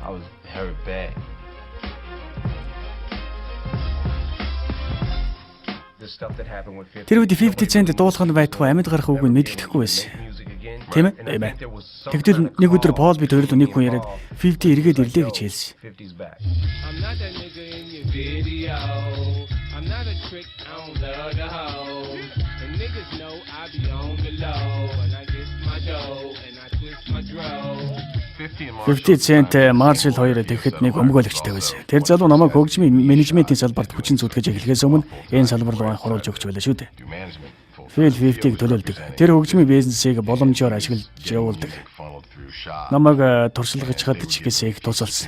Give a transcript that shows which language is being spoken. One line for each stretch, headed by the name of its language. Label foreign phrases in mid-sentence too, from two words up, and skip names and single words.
Mongolian: Тэр үед 50 Cent дуулаханд байтугай амьд гарах үгийг мэддэхгүй байсан. Тийм ээ. Тэгтэл нэг өдөр Пол бид хоёроо нэг хүн яриад 50 эргээд ирлээ гэж хэлсэн.
English: I'm not that nigga in your video. I'm not a trick, I don't love the hoe. And niggas know I be on the low. And I get my dough, and I twist my dro.
Mongolian: 50 Cent Marshall хоёр тэгэхэд нэг өмгөөлөгчтэй байсан. Тэр залуу намайг хөгжмийн менежментийн салбарт хүчин зүтгэж эхлэхээс өмнө энэ салбар руу анх оруулж өгч байлаа шүү дээ. Phil 50-г төлөөлдөг. Тэр хөгжмийн бизнесийг боломжоор ашиглаж явуулдаг. Намайг туршлагаж чадчих гэсэн их тусалсан.